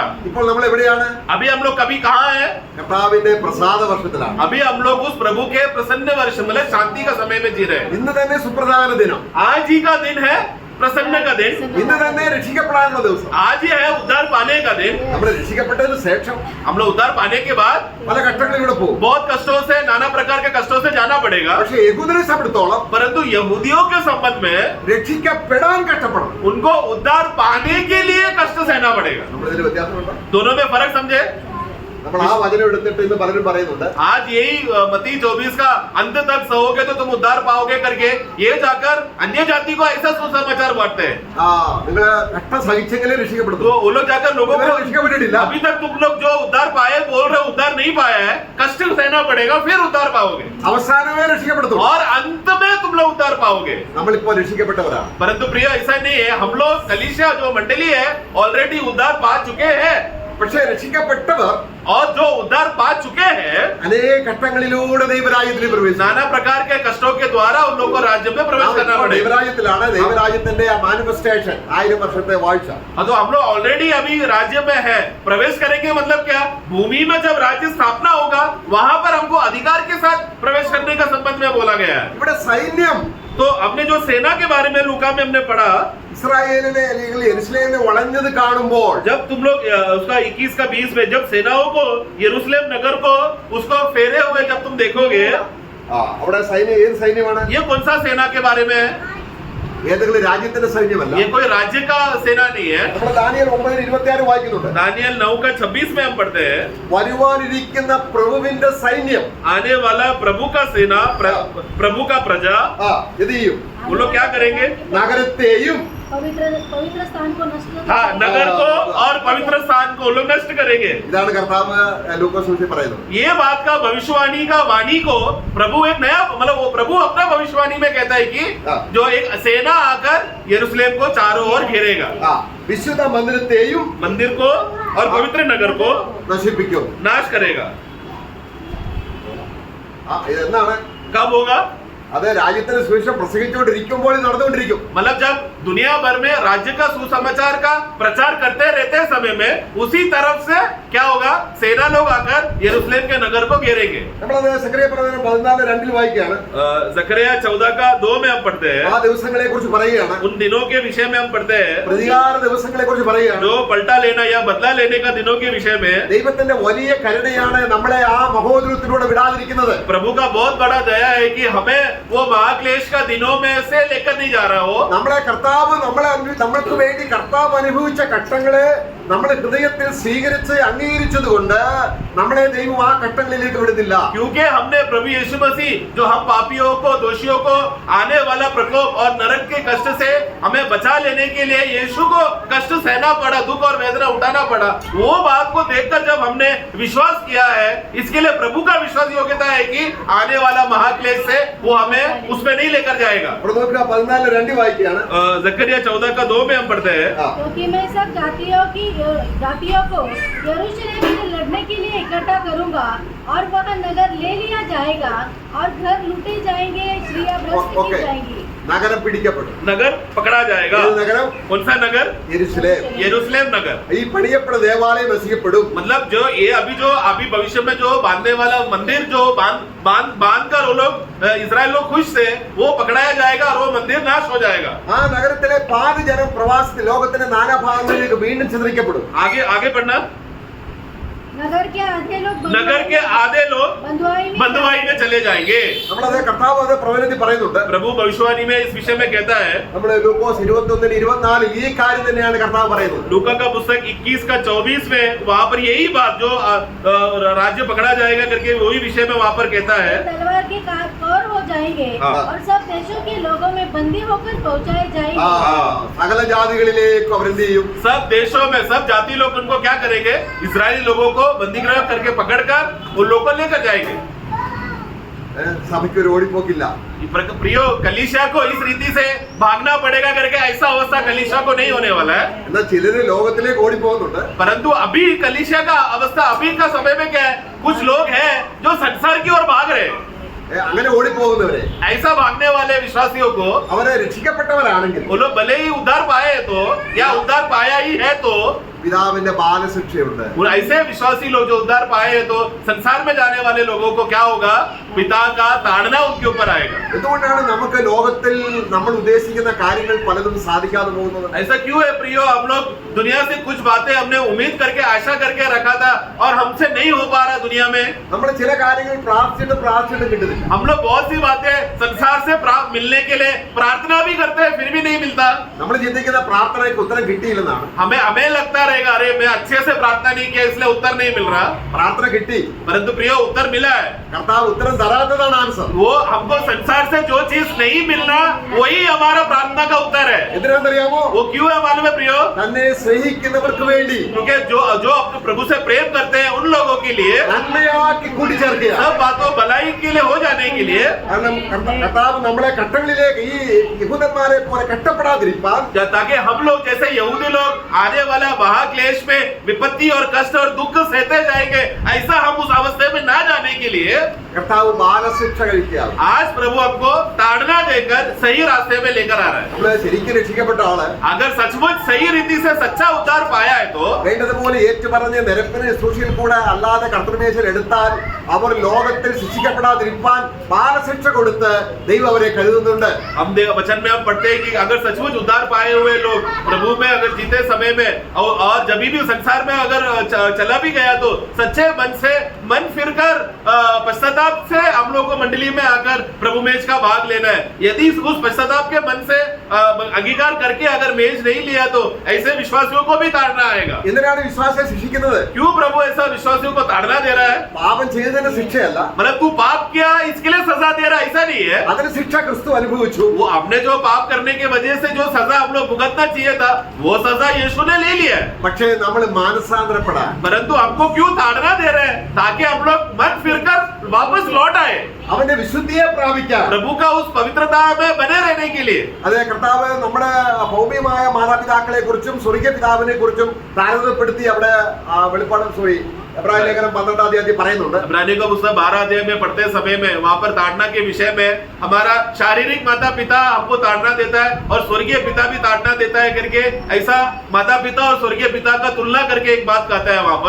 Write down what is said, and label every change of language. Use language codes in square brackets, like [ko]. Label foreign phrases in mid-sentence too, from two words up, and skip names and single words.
[ml] ഇപ്പോൾ നമ്മൾ എവിടെയാണ്? [hi] अभी हम लोग कभी कहाँ हैं? [ml] കർത്താവിന്റെ പ്രസാദ വർഷത്തിലാണ്. [hi] अभी हम लोग उस प्रभु के प्रसन्न वर्ष मतलब शांति का समय में जी रहे हैं. [ml] ഇന്ന് തന്നെ സുപ്രധാന ദിനം. [hi] आज ही का दिन है प्रसन्न का दिन. [ml] ഇന്ന് തന്നെ രക്ഷിക്കപ്പെടാനുള്ള ദിവസം. [hi] आज ही है उद्धार पाने का दिन. [ml] നമ്മൾ രക്ഷിക്കപ്പെട്ടതിന് ശേഷം [hi] हम लोग उद्धार पाने के बाद [ml] പല ഘട്ടങ്ങളിലൂടെ പോകും. [hi] बहुत कष्टों से नाना प्रकार के कष्टों से जाना पड़ेगा. [ml] പക്ഷേ യഹൂദരെ സംബന്ധിച്ചിടത്തോളം [hi] परंतु यहूदियों के संबंध में [ml] രക്ഷിക്കപ്പെടാൻ കഷ്ടപ്പെടണം. [hi] उनको उद्धार पाने के लिए कष्ट सहना पड़ेगा. [ml] നമ്മളിതിൽ വ്യത്യാസമുണ്ടോ? [hi] दोनों में फर्क समझे. [ml] നമ്മൾ ആ വചനം എടുത്തിട്ട് ഇന്ന് പലരും പറയുന്നുണ്ട്, [hi] आज यही मत्ती 24 का अंत तक सहोगे तो तुम उद्धार पाओगे करके ये जाकर अन्य जाति को ऐसा सुसमाचार बांटते हैं. [ml] നിങ്ങള് കഷ്ടം സഹിച്ചെങ്കിലേ [hi] तो [ml] രക്ഷിക്കപ്പെടുന്നു. [hi] वो लोग जाकर लोगों को [ml] രക്ഷിക്കപ്പെട്ടിട്ടില്ല. [hi] अभी तक तुम लोग जो उद्धार पाए बोल रहे उद्धार नहीं पाया है, कष्ट सहना पड़ेगा फिर उद्धार पाओगे [ml] അവസാനമേ രക്ഷിക്കപ്പെടുന്നു. [hi] और अंत में तुम लोग उद्धार पाओगे. [ml] നമ്മളിപ്പോ രക്ഷിക്കപ്പെട്ടവരാണ്. [hi] परंतु प्रिय ऐसा नहीं है. हम लोग कलीसिया जो मंडली है ऑलरेडी उद्धार पा चुके हैं. [ml] പക്ഷേ രക്ഷിക്കപ്പെട്ടവർ [hi] और जो उद्धार पा चुके हैं [ml] അനേക ഘട്ടങ്ങളിലൂടെ ദൈവരാജ്യത്തിൽ പ്രവേശിച്ചു. [hi] नाना प्रकार के कष्टों के द्वारा उन लोगों को राज्य में प्रवेश करना पड़ेगा. [ml] ദൈവരാജ്യത്തിലാണ്. ദൈവരാജ്യത്തിന്റെ ആ മാനിഫെസ്റ്റേഷൻ 1000 വർഷത്തെ വാഴ്ച. [hi] तो हम लोग ऑलरेडी अभी राज्य में है. प्रवेश करेंगे मतलब क्या? भूमि में जब राज्य स्थापना होगा वहां पर हमको अधिकार के साथ प्रवेश करने का संबंध में बोला गया है. [ml] ഇവിടെ സൈന്യം [hi] तो हमने जो सेना के बारे में लूका में हमने पढ़ा, [ml] ഇസ്രായേലിനെ അല്ലെങ്കിൽ യെരുശലേമിനെ വളഞ്ഞത് കാണുമ്പോൾ [hi] जब तुम लोग उसका 21 का 20 में जब सेनाओं को यरूशलेम नगर को उसको फेरे हुए जब तुम देखोगे, [ml] അവിടെ സൈന്യം ഏത് സൈന്യമാണ്? [hi] ये कौन सा सेना के बारे में है? [ml] ഏതെങ്കിലും രാജ്യത്തിന്റെ സൈന്യമല്ല. [hi] ये कोई राज्य का सेना नहीं है. [ml] നമ്മൾ ദാനിയേൽ 9:26 വായിക്കുന്നുണ്ട്. [hi] दानियल 9 का 26 में हम पढ़ते हैं, [ml] വരുവാനിരിക്കുന്ന പ്രഭുവിന്റെ സൈന്യം [hi] आने वाला प्रभु का सेना प्रभु का प्रजा [ml] ഇത് ചെയ്യും. [hi] वो लोग क्या करेंगे? [ml] നഗരത്തെയും [hi] पवित्र पवित्र स्थान को नष्ट हाँ, नगर को और पवित्र स्थान को लोग नष्ट करेंगे. [ml] ഇതാണ് കർത്താവ് ലൂക്കോസ് പറയുന്നത്. [hi] ये बात का भविष्यवाणी का वाणी को प्रभु एक नया मतलब वो प्रभु अपना भविष्यवाणी में कहता है कि जो एक सेना आकर यरूशलेम को चारों ओर घेरेगा, [ml] വിശുദ്ധ മന്ദിരത്തെയും [hi] मंदिर को और पवित्र नगर को [ml] നശിപ്പിക്കും. [hi] नाश करेगा. [ml] ഇതെന്താണ്? [hi] कब होगा? [ml] അത് രാജ്യത്തിന് സുവിശേഷം പ്രസംഗിച്ചുകൊണ്ടിരിക്കുമ്പോൾ ഇത് നടന്നുകൊണ്ടിരിക്കും. [hi] मतलब जब दुनिया भर में राज्य का सुसमाचार का प्रचार करते रहते समय में उसी तरफ से क्या होगा? सेना लोग आकर यरूशलेम के नगर को घेरेंगे. [ml] നമ്മളത് സെക്രട്ടറി പ്രവചനം 14:2 വായിക്കുകയാണ്. [hi] जकरिया 14 का 2 में हम पढ़ते हैं. [ml] ആ ദിവസങ്ങളെ കുറിച്ച് പറയുകയാണ്. [hi] उन दिनों के विषय में हम पढ़ते हैं. [ml] പ്രതികാര ദിവസങ്ങളെ കുറിച്ച് പറയുകയാണ്. [hi] जो पलटा लेना या बदला लेने का दिनों के विषय में [ml] ദൈവത്തിന്റെ വലിയ കരുണയാണ് നമ്മളെ ആ മഹോദരത്തിലൂടെ വിടാതിരിക്കുന്നത്. [hi] प्रभु का बहुत बड़ा दया है कि हमें वो महाक्लेश का दिनों में से लेकर नहीं जा रहा हो. [ml] നമ്മളെ കർത്താവ് നമ്മൾക്ക് വേണ്ടി കർത്താവ് അനുഭവിച്ച ഘട്ടങ്ങളെ നമ്മൾ ഹൃദയത്തിൽ സ്വീകരിച്ച് അംഗീകരിച്ചതുകൊണ്ട് നമ്മളെ ദൈവം ആ ഘട്ടങ്ങളിലേക്ക് വിടുന്നില്ല. [hi] क्योंकि हमने प्रभु यीशु मसीह जो हम पापियों को, दोषियों को आने वाला प्रकोप और नरक के कष्ट से हमें बचा लेने के लिए यीशु को कष्ट सहना पड़ा, दुख और वेदना उठाना पड़ा, वो बात को देखकर जब हमने विश्वास किया है, इसके लिए प्रभु का विश्वास योग्यता है कि आने वाला महाक्लेश से वो हमें उसमें नहीं लेकर जाएगा। [ml] 14:2 വായിക്കുകയാണ്. [hi] जकरिया 14:2 में हम पढ़ते हैं, क्योंकि मैं सब जातियों को यरूशलेम से लड़ने के लिए इकट्ठा करूंगा और वह नगर ले लिया जाएगा और घर लूटे जाएंगे, स्त्रियां भ्रष्ट की जाएंगी. [ml] നഗരം പിടിക്കപ്പെടും. [hi] नगर पकड़ा जाएगा. [ml] ഏത് നഗരം? [hi] कौन सा नगर? [ml] യെരൂശലേം. [hi] यरूशलेम नगर. [ml] ഈ പണിയപ്പെട്ട ദേവാലയം നശിക്കപ്പെടും. [hi] मतलब जो ये अभी भविष्य में जो बांधने वाला मंदिर जो बांध कर वो लोग इजराइल लोग खुश थे, वो पकड़ाया जाएगा और वो मंदिर नाश हो जाएगा. [ml] ആ നഗരത്തിലെ പാതി ജനം പ്രവാസത്തിൽ ലോകത്തിന്റെ നാനാഭാഗങ്ങളിലേക്ക് വീണ്ടും ചിതറിക്കപ്പെടും. [hi] आगे पढ़ना. नगर के आधे लोग बंधुआई में चले जाएंगे. [ml] നമ്മളത് കർത്താവ് അത് പ്രവചനത്തിൽ പറയുന്നുണ്ട്. [hi] प्रभु भविष्यवाणी में इस विषय में कहता है. [ml] നമ്മുടെ ലൂക്കോസ് 21:24 ഈ കാര്യം തന്നെയാണ് കർത്താവ് പറയുന്നത്. [hi] लूका का पुस्तक 21:24 में वहाँ पर यही बात जो राज्य पकड़ा जाएगा करके वही विषय में वहाँ पर कहता है. तलवार के कौर हो जाएंगे और सब देशों के लोगों में बंदी होकर पहुंचाए जाएंगे. [ml] സകല ജാതികളിലേക്ക് അവരെന്ത് ചെയ്യും? [hi] सब देशों में सब जाति लोग उनको क्या करेंगे? इजरायली लोगों को बंदीगृह करके पकड़कर वो लोग को लेकर जाएंगे. [ml] സഭയ്ക്ക് ഒരു ഓടിപ്പോക്കില്ല. [hi] प्रियो कलीसिया को इस रीति से भागना पड़ेगा करके ऐसा अवस्था कलीसिया को नहीं होने वाला है. [ml] എന്നാൽ ചിലര് ലോകത്തിലേക്ക് ഓടിപ്പോകുന്നുണ്ട്. [hi] परंतु अभी कलीसिया का अवस्था अभी का समय में क्या है? कुछ लोग हैं जो संसार की ओर भाग रहे हैं. [ml] അങ്ങനെ ഓടിപ്പോകുന്നവരെ, [hi] ऐसा भागने वाले विश्वासियों को [ml] അവരെ രക്ഷിക്കപ്പെട്ടവരാണെങ്കിൽ [hi] वो लोग भले ही उद्धार पाए तो या उद्धार पाया ही है तो [ml] പിതാവിന്റെ ബാലശിക്ഷയുണ്ട്. [hi] ऐसे विश्वासी लोग जो उद्धार पाए हैं तो संसार में जाने वाले लोगों को क्या होगा? पिता का ताड़ना उनके ऊपर आएगा. [ml] എന്തുകൊണ്ടാണ് നമുക്ക് ലോകത്തിൽ നമ്മൾ ഉദ്ദേശിക്കുന്ന കാര്യങ്ങൾ പലതും സാധിക്കാതെ പോകുന്നത്? [hi] ऐसा क्यों है प्रियो? हम लोग दुनिया से कुछ बातें हमने उम्मीद करके आशा करके रखा था और हमसे नहीं हो पा रहा दुनिया में. [ml] നമ്മൾ ചില കാര്യങ്ങൾ പ്രാർത്ഥിച്ചിട്ട് കിട്ടുന്നില്ല. [hi] हम लोग बहुत सी बातें संसार से प्राप्त मिलने के लिए प्रार्थना भी करते हैं, फिर भी नहीं मिलता. [ml] നമ്മൾ ചിന്തിക്കുന്ന പ്രാർത്ഥനയ്ക്ക് ഉത്തരം കിട്ടിയില്ലെന്നാണ്. [hi] हमें लगता रहेगा अरे मैं अच्छे से प्रार्थना नहीं किया इसलिए उत्तर नहीं मिल रहा. [ml] പ്രാർത്ഥന കിട്ടി, [hi] परंतु प्रियो उत्तर मिला है. [ml] കർത്താവ് ഉത്തരം തരാത്തതാണ് ആൻസർ. [hi] वो हमको संसार से जो चीज नहीं मिलना वही हमारा प्रार्थना का उत्तर है. [ml] എന്തിനാണെന്നറിയാമോ? [hi] वो क्यों है मालूम है प्रियो? [ml] തന്നെ സ്നേഹിക്കുന്നവർക്ക് വേണ്ടി [hi] क्योंकि जो अपने प्रभु से प्रेम करते हैं उन लोगों के लिए [ml] നന്മയാക്കി കൂട്ടിച്ചേർക്കുക. [hi] सब बातों भलाई के लिए हो जाने के लिए, [ml] കാരണം കർത്താവ് നമ്മളെ ഘട്ടങ്ങളിലേക്ക് ഈ യഹൂദന്മാരെ പോലെ കഷ്ടപ്പെടാതിരിക്കാൻ, [hi] ताकि हम लोग जैसे यहूदी लोग आने वाला महाक्लेश में विपत्ति और कष्ट और दुख सहते जाएंगे, ऐसा हम उस अवस्था में ना जाने के लिए [ml] കർത്താവ് ബാലശിക്ഷ കഴിക്കുകയാണ്. [hi] आज प्रभु हमको ताड़ना देकर सही रास्ते में लेकर आ रहा है. [ml] നമ്മള് ശരിക്കും രക്ഷിക്കപ്പെട്ട ആള് [hi] अगर सचमुच सही रीति से सच्चा उद्धार पाया है तो [ml] വേണ്ടതുപോലെ ഏറ്റുപറഞ്ഞ് നിരപ്പിന് ശുശ്രൂഷയിൽ കൂടെ അല്ലാതെ കർത്തൃമേശയിൽ എടുത്താൽ അവർ ലോകത്തിൽ ശിക്ഷിക്കപ്പെടാതിരിക്കാൻ ബാലശിക്ഷ കൊടുത്ത് ദൈവം അവരെ കരുതുന്നുണ്ട്. [hi] हम वचन में हम पढ़ते हैं कि अगर सचमुच उद्धार पाए हुए लोग प्रभु में अगर जीते समय में और जब भी संसार में अगर चला भी गया तो सच्चे मन से मन फिरकर पश्चाताप से हम लोग को मंडली में आकर प्रभु मेज का भाग लेना है. यदि उस पश्चाताप के मन से अंगीकार करके अगर मेज नहीं लिया तो ऐसे विश्वासियों को भी ताड़ना आएगा. [ml] എന്തിനാണ് വിശ്വാസിയെ ശിക്ഷിക്കുന്നത്? [hi] क्यों प्रभु ऐसा विश्वासियों को ताड़ना दे रहा है? [ml] പാപം ചെയ്തതിന് ശിക്ഷയല്ല, [hi] मतलब तू पाप किया इसके लिए सजा दे रहा है, ऐसा नहीं है. [ml] അതിന് ശിക്ഷ ക്രിസ്തു അനുഭവിച്ചു. [hi] वो हमने जो पाप करने की वजह से जो सजा हम लोग भुगतना चाहिए था वो सजा यीशु ने ले लिया है. [ml] പക്ഷേ നമ്മൾ മാനസാന്തരപ്പെടാൻ, [hi] परंतु हमको क्यों ताड़ना दे रहे हैं? ताकि हम लोग मन फिरकर वापस लौट आए, [ml] അവന്റെ വിശുദ്ധിയെ പ്രാപിക്കാൻ. [hi] प्रभु का उस पवित्रता में बने रहने के लिए. [ml] അതെ, കർത്താവ് നമ്മുടെ ഭൗമികമായ മാതാപിതാക്കളെ കുറിച്ചും സ്വർഗീയ പിതാവിനെ കുറിച്ചും താരതമ്യപ്പെടുത്തി അവിടെ വെളിപ്പാട് എബ്രായ ലേഖനം 12-ാം അധ്യായത്തിൽ പറയുന്നുണ്ട്. [hi] इब्रानियों का पुस्तक 12 अध्याय में पढ़ते समय में वहां पर ताड़ना के विषय में हमारा शारीरिक माता पिता हमको ताड़ना देता है और स्वर्गीय पिता भी ताड़ना देता है करके ऐसा माता पिता और स्वर्गीय पिता का तुलना करके एक बात कहता है वहां पर.